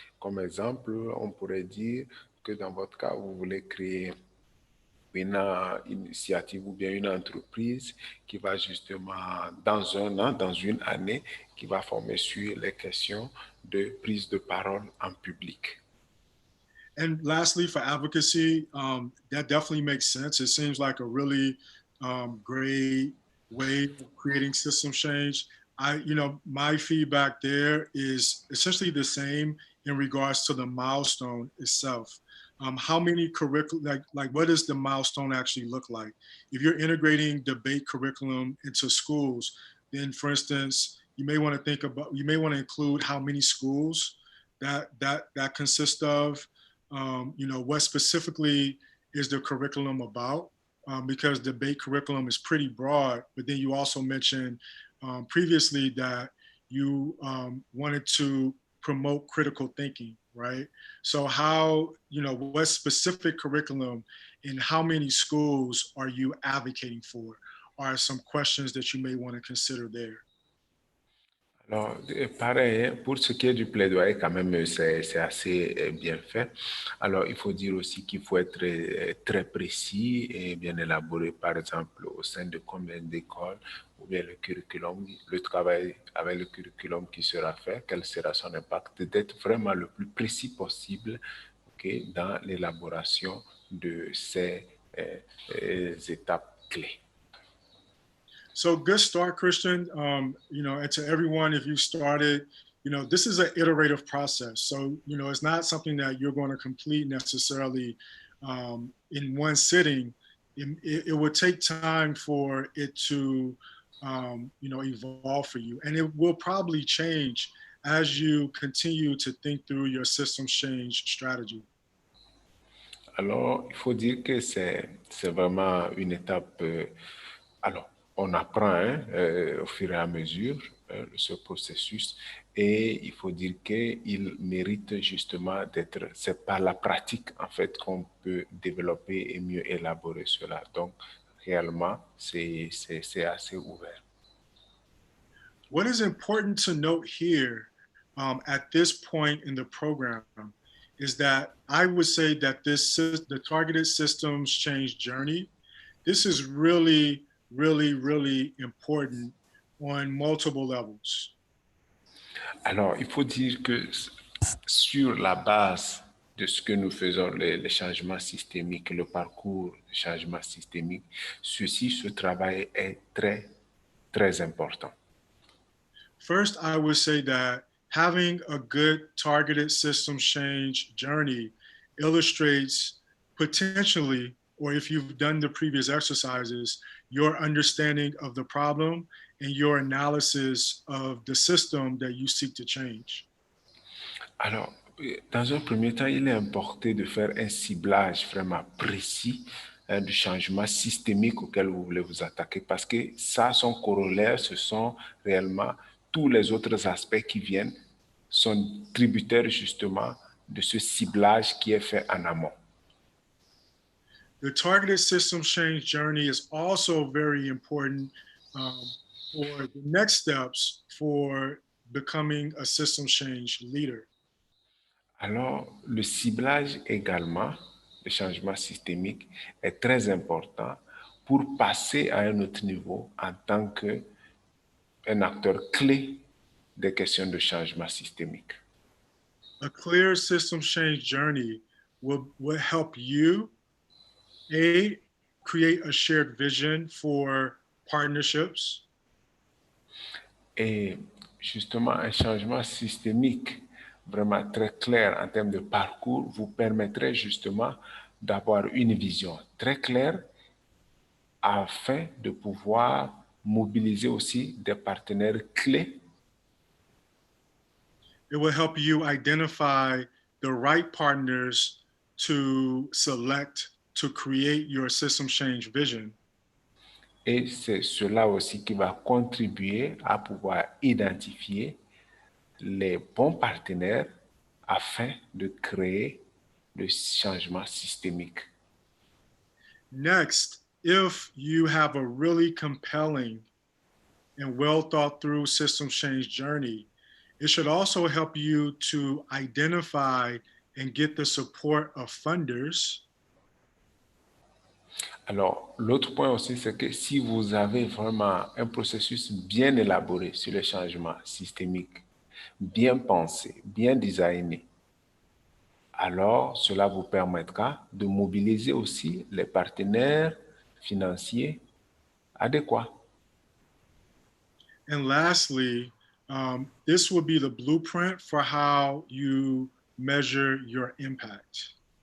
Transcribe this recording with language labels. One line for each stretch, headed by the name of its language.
French: Comme exemple, on pourrait dire que dans votre cas, vous voulez créer une initiative ou bien une entreprise qui va justement, dans un an, dans une année, qui va former sur les questions de prise de parole en public.
English: And lastly, for advocacy, that definitely makes sense. It seems like a really great way of creating system change. My feedback there is essentially the same in regards to the milestone itself. How many curriculum, like what does the milestone actually look like? If you're integrating debate curriculum into schools, then for instance, you may want to include how many schools that consist of. What specifically is the curriculum about? Because debate curriculum is pretty broad, but then you also mentioned previously that you wanted to promote critical thinking, right? So what specific curriculum in how many schools are you advocating for are some questions that you may want to consider there.
French: Alors, pareil, hein, pour ce qui est du plaidoyer, quand même, c'est assez bien fait. Alors, il faut dire aussi qu'il faut être très précis et bien élaboré, par exemple, au sein de combien d'écoles, ou bien le curriculum, le travail avec le curriculum qui sera fait, quel sera son impact, d'être vraiment le plus précis possible,
English: okay,
French: dans l'élaboration de ces étapes clés.
English: So good start, Christian. And to everyone, if you started, this is an iterative process. So, it's not something that you're going to complete necessarily in one sitting. It would take time for it to, evolve for you. And it will probably change as you continue to think through your systems change strategy.
French: Alors, il faut dire que c'est vraiment une étape. Alors, on apprend au fur et à mesure ce processus et il faut dire qu'il mérite justement c'est par la pratique en fait qu'on peut développer et mieux élaborer cela. Donc, réellement, c'est assez ouvert.
English: What is important to note here at this point in the program is that I would say that the targeted systems change journey, this is really, really, really important on multiple levels.
French: Alors, il faut dire que sur la base de ce que nous faisons, les changements systémiques, le parcours de changement systémique, ce travail est très, très important.
English: First, I would say that having a good targeted system change journey illustrates potentially, or if you've done the previous exercises, your understanding of the problem and your analysis of the system that you seek to change.
French: Alors, dans un premier temps, il est important de faire un ciblage vraiment précis du changement systémique auquel vous voulez vous attaquer parce que ça, son corollaire, ce sont réellement tous les autres aspects qui viennent, sont tributaires justement de ce ciblage qui est fait en amont.
English: The targeted system change journey is also very important for the next steps for becoming a system change leader.
French: Alors, le ciblage également, le changement systémique, est très important pour passer à un autre niveau en tant qu'un acteur clé des questions de changement systémique.
English: A clear system change journey will help you, create a shared vision for partnerships.
French: Et justement, un changement systémique vraiment très clair en termes de parcours vous permettrait justement d'avoir une vision très claire afin de pouvoir mobiliser aussi des partenaires clés.
English: It will help you identify the right partners to select to create your system change vision.
French: Et c'est cela aussi qui va contribuer à pouvoir identifier les bons partenaires afin de créer le changement systémique.
English: Next, if you have a really compelling and well thought through system change journey, it should also help you to identify and get the support of funders.
French: Alors, l'autre point aussi, c'est que si vous avez vraiment un processus bien élaboré sur le changement systémique, bien pensé, bien designé, alors cela vous permettra de mobiliser aussi les partenaires financiers adéquats.
English: And lastly, this will be the blueprint for how you measure your impact.